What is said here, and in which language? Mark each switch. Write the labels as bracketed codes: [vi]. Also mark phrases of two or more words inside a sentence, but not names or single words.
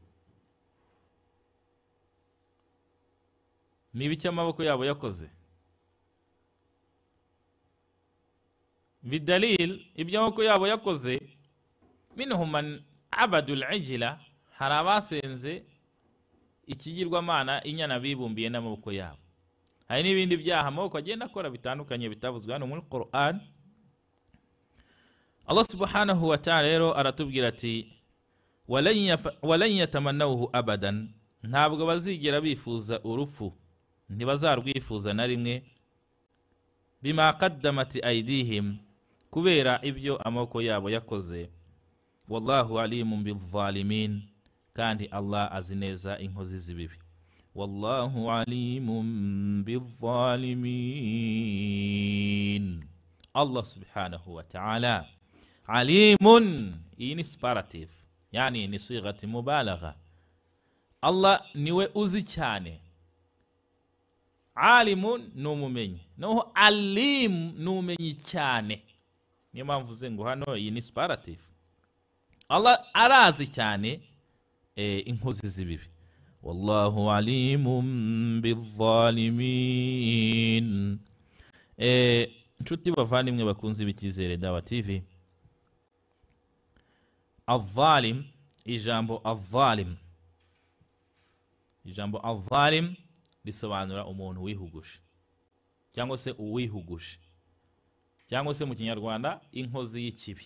[rw] Niba icy'amaboko yabo yakoze, bidalil iby'amaboko yabo yakoze, [ar] منهم من عبد العجل, [rw] hari abasenze ikigirwamana, inyana bibumbiye n'amaboko yabo. Hari n'ibindi byaha amaboko agenda akora bitandukanye bitavuzwe hano muri Qur'an. [ar] الله سبحانه وتعالى [rw] rero aratubwira ati [ar] ولن يتمنوه أبدا, [rw] ntabwo bazigera bifuza urupfu, ntibazarwifuza na rimwe. [ar] بما قدمت أيديهم, [rw] kubera ibyo amaboko yabo yakoze. [ar] والله عليم بالظالمين, [rw] kandi Allah azi neza inkozi z'ibibi. [ar] والله عليم بالظالمين. الله سبحانه وتعالى عليم, [rw] iyi ni superlative, yani ni [ar] صيغة مبالغة. [rw] Allah niwe uzi cyane. Alimun numumenyi, noho alim numenyi cyane. Niyo mpamvu uze ngo hano iyi ni superlative. Allah arazi cyane inkozi z'ibibi. [ar] والله عليم بالظالمين. [rw] Nshuti bavandimwe bakunze b'Icyizere Dawa TV, al-zalim, ijambo al-zalim risobanura umuntu wihugushe, cyangwa se uwihugushe, cyangwa se mu Kinyarwanda inkozi y'ikibi.